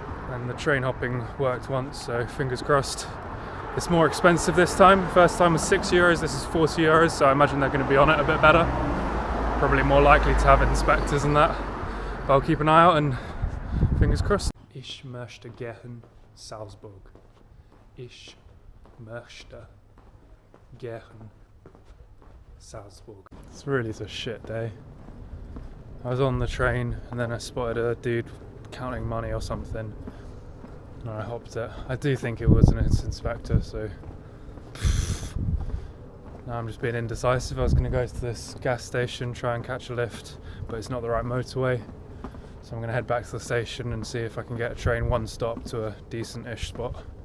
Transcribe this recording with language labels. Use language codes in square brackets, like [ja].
[en] And the train hopping worked once, so fingers crossed. It's more expensive this time. First time was €6, this is €40, so I imagine they're gonna be on it a bit better. Probably more likely to have inspectors and that. But I'll keep an eye out and fingers crossed. [de] Ich möchte gern Salzburg. Ich möchte gern Salzburg. [en] It's really a shit day. I was on the train and then I spotted a dude counting money or something and I hopped it. I do think it was an inspector, so now I'm just being indecisive. I was going to go to this gas station, try and catch a lift, but it's not the right motorway, so I'm going to head back to the station and see if I can get a train one stop to a decent-ish spot.